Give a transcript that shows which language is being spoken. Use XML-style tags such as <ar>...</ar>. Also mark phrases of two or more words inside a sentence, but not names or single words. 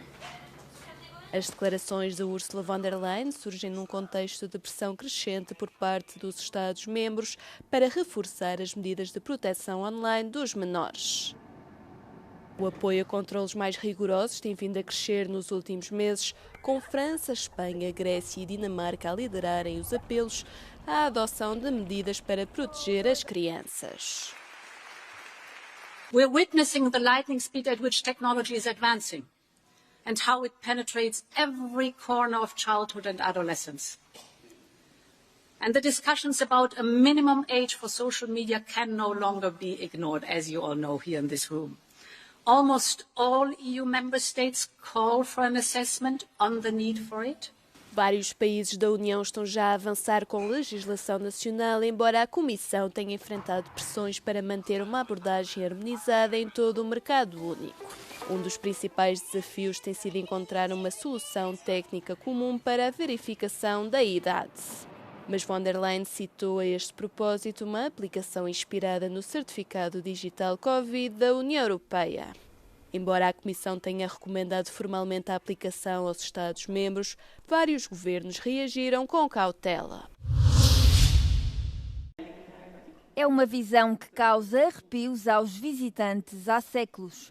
<pt>As declarações de Ursula von der Leyen surgem num contexto de pressão crescente por parte dos Estados-membros para reforçar as medidas de proteção online dos menores. O apoio a controlos mais rigorosos tem vindo a crescer nos últimos meses, com França, Espanha, Grécia e Dinamarca a liderarem os apelos à adoção de medidas para proteger as crianças.</pt> <en>We're witnessing the lightning speed at which technology is advancing and how it penetrates every corner of childhood and adolescence. And the discussions about a minimum age for social media can no longer be ignored, as you all know here in this room. Almost all EU member states call for an assessment on the need for it.</en> <pt>Vários países da União estão já a avançar com legislação nacional, embora a Comissão tenha enfrentado pressões para manter uma abordagem harmonizada em todo o mercado único. Um dos principais desafios tem sido encontrar uma solução técnica comum para a verificação da idade. Mas von der Leyen citou a este propósito uma aplicação inspirada no certificado digital Covid da União Europeia. Embora a Comissão tenha recomendado formalmente a aplicação aos Estados-membros, vários governos reagiram com cautela. É uma visão que causa arrepios aos visitantes há séculos.</pt>